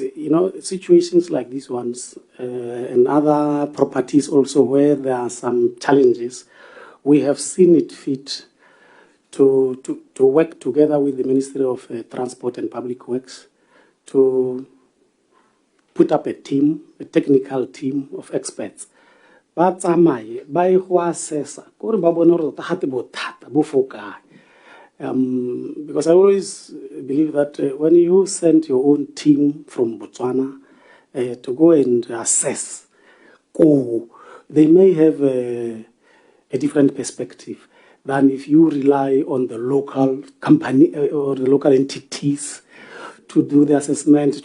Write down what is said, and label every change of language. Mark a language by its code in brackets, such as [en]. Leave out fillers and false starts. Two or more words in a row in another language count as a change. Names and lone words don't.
[en] You know, situations like these ones and other properties also where there are some challenges, we have seen it fit to work together with the Ministry of Transport and Public Works to put up a team, a technical team of experts. [tn] But tsamaye ba e go assessa gore ba bone gore ta gate bothata bo fokae. [en] Because I always believe that when you send your own team from Botswana to go and assess, they may have a different perspective than if you rely on the local company or the local entities to do the assessment.